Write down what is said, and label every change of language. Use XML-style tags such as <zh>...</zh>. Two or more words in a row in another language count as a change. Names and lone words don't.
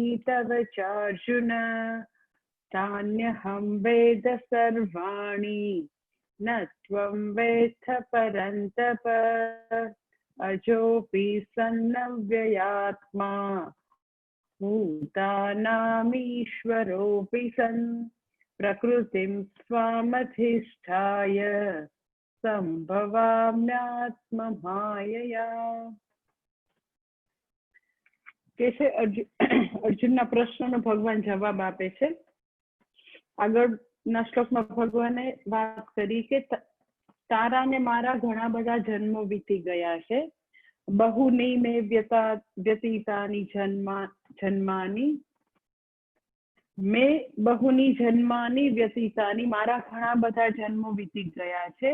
<sa>तव चार्जुन तान्यहं वेद सर्वाणि न त्वं वेत्थ परन्तप अजोऽपि सन्नव्ययात्मा भूतानामीश्वरोऽपि सन् प्रकृतिं स्वामधिष्ठाय संभवाम्यात्ममायया।</sa> <gu>કે છે અર્જુનના પ્રશ્નનો ભગવાન જવાબ આપે છે. આગળના શ્લોકમાં ભગવાને વાત કરી કે તારા ને મારા ઘણા બધા જન્મો વીતી ગયા છે.</gu> <sa>बहूनि मे व्यतीतानि जन्मानि मे बहूनि जन्मानि व्यतीतानि</sa> <gu>મારા ઘણા બધા જન્મો વીતી ગયા છે.</gu>